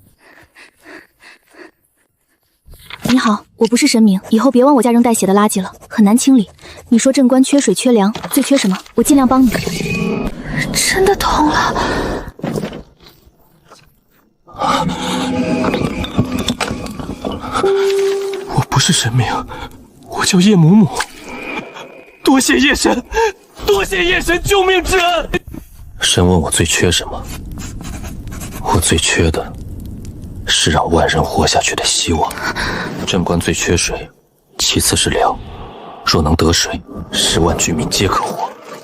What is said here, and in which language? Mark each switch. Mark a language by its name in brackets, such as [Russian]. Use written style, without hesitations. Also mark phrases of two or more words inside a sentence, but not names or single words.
[Chinese] 你好，我不是神明，以後別往我家扔帶血的垃圾了，很難清理。你說鎮關缺水缺糧，最缺什麼？我盡量幫你。真的痛了。我不是神明，我叫葉嬤嬤。多謝葉神，多謝葉神救命之恩。神問我最缺什麼？我最缺的是讓萬人活下去的希望。鎮關最缺水，其次是糧。若能得水，10萬居民皆可活。